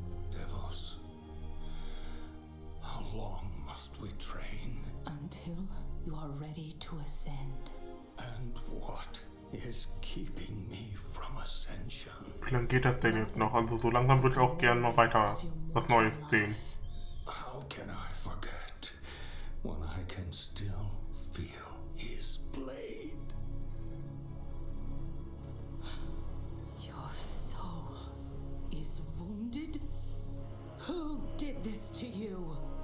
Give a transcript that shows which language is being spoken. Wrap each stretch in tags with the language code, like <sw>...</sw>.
<en>Devos, how long must we train? Until you are ready to ascend. And what is keeping me from ascension?</en> <de>Wie lange geht das denn jetzt noch? Also so langsam würde ich auch gerne noch weiter was Neues sehen.</de> <en>How can I forget when I can still feel his blade? Your soul is wounded? Who did this to you?</en>